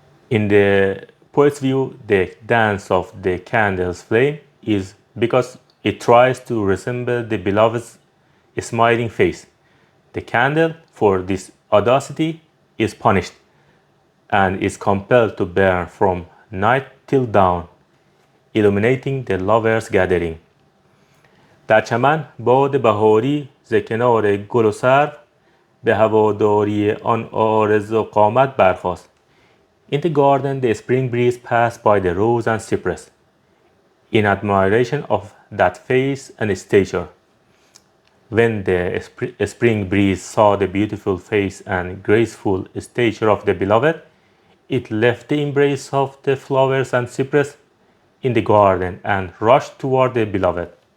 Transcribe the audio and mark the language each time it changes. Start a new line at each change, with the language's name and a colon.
English: In the poet's view, the dance of the candle's flame is because it tries to resemble the beloved's smiling face. The candle, for this audacity, is punished and is compelled to burn from night till dawn, illuminating the lovers' gathering.
Persian: در چمن باد بهاری ز کنار گل و سرو به هواداری آن عارض و قامت برخاست.
English: In the garden the spring breeze passed by the rose and cypress, in admiration of that face and stature. When the spring breeze saw the beautiful face and graceful stature of the beloved, it left the embrace of the flowers and cypress in the garden and rushed toward the beloved.